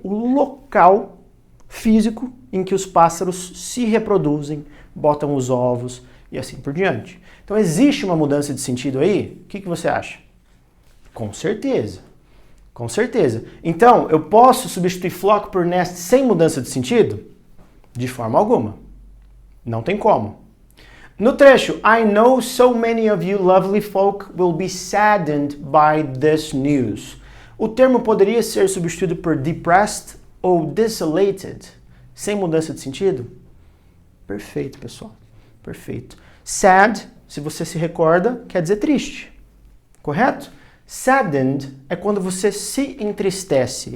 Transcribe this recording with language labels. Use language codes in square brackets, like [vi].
[pt] O local físico em que os pássaros se reproduzem, botam os ovos e assim por diante. Então existe uma mudança de sentido aí? O que você acha? Com certeza. Com certeza. Então, eu posso substituir flock por nest sem mudança de sentido? De forma alguma. Não tem como. No trecho, [en] I know so many of you lovely folk will be saddened by this news. [pt] O termo poderia ser substituído por depressed ou desolated, sem mudança de sentido? Perfeito, pessoal. Perfeito. Sad, se você se recorda, quer dizer triste. Correto? Saddened é quando você se entristece.